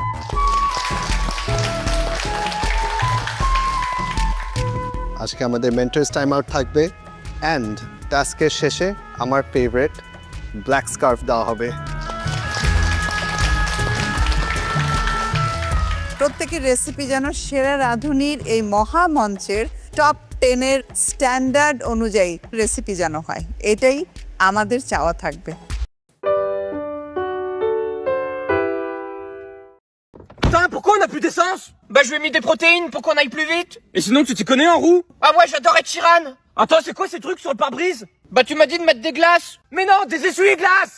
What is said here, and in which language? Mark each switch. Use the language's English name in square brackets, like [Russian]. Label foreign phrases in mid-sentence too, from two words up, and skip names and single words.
[Bangla] আজকে আমাদের [English] mentors time out [Bangla] থাকবে অ্যান্ড টাস্কের শেষে আমার [English] favourite black scarf [Bangla] দেওয়া হবে। প্রত্যেকের রেসিপি যেন সেরা রাঁধুনির এই মহামঞ্চের টপ 10-এর স্ট্যান্ডার্ড অনুযায়ী রেসিপি যেন হয়, এটাই আমাদের চাওয়া থাকবে। [French] Putain, pourquoi on n'a plus d'essence? Bah je lui ai mis des protéines pour qu'on aille plus vite. Et sinon tu t'y connais en roue? Ah moi j'adore être Chiran. Attends, c'est quoi ces trucs sur le pare-brise? Bah tu m'as dit de mettre des glaces. Mais non, des essuie-glaces.